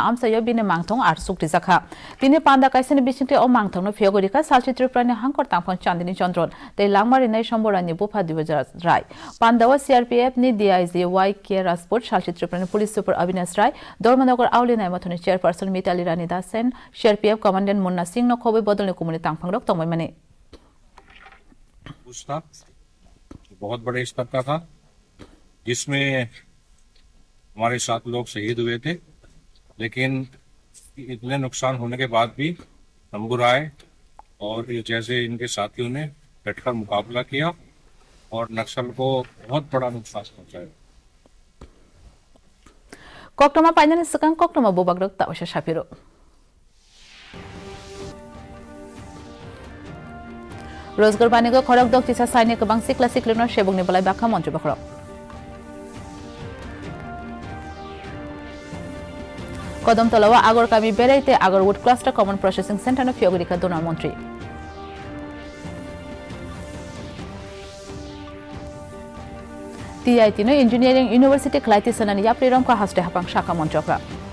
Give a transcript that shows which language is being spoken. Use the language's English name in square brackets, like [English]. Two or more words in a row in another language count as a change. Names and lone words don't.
[Kok Borok] amsa yobine mangthong ar sukti zakha tini panda kaisani bisinte o mangthong no fiogorika salchitri prane hangkor tangphon chandini chandron te langmari nai somborani bufa 2000 rai pandawa CRPF ni DIG YK Rasport salchitri prane [English] police super [Kok Borok] Avinash Rai dharmanagor auli nai mathoni chairperson Mitali Rani Dasen CRPF commandant Munna Singh no khobe bodolni kumuni tangphang rok tongmai mane [Hindi] बहुत बड़े स्तर का था जिसमें हमारे 7 लोग शहीद हुए थे लेकिन इतने नुकसान होने के बाद भी तंबूर आए और जैसे इनके साथियों ने डटकर मुकाबला किया और नक्सल को बहुत बड़ा नुकसान पहुंचाया [Kok Borok] Koktoma painani sekang koktoma bobagrok ta osha shapiro Rozgar banigo khorok dok tisa saini kebang sikla siklino shebong ni balai bakha mantri bakhorok Kodam Talawa Agor Kami Beraite [English] Agorwood Cluster Common Processing Center [Kok Borok] no Fiogorika Donor Montri TIT no [English] Engineering University [Kok Borok] Klaiti Sanani Yapri Romka Haste Hapang Shaka Monchokra